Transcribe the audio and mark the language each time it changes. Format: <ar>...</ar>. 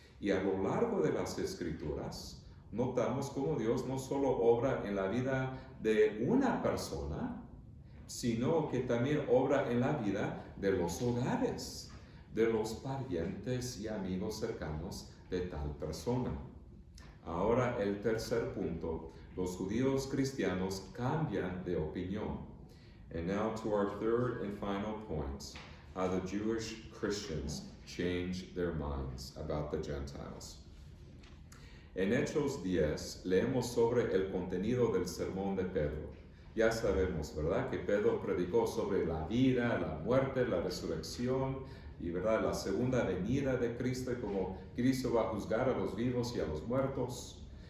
<es>Y a lo largo de las Escrituras, notamos cómo Dios no solo obra en la vida de una persona, sino que también obra en la vida de los hogares, de los parientes y amigos cercanos de tal persona. Ahora el tercer punto, los judíos cristianos cambian de opinión.</es> <en>And now to our third and final point, how the Jewish Christians change their minds about the Gentiles.</en> <es>En Hechos 10 leemos sobre el contenido del sermón de Pedro. Ya sabemos, ¿verdad?, que Pedro predicó sobre la vida, la muerte, la resurrección y, ¿verdad?, la segunda venida de Cristo y cómo Cristo va a juzgar a los vivos y a los muertos.</es>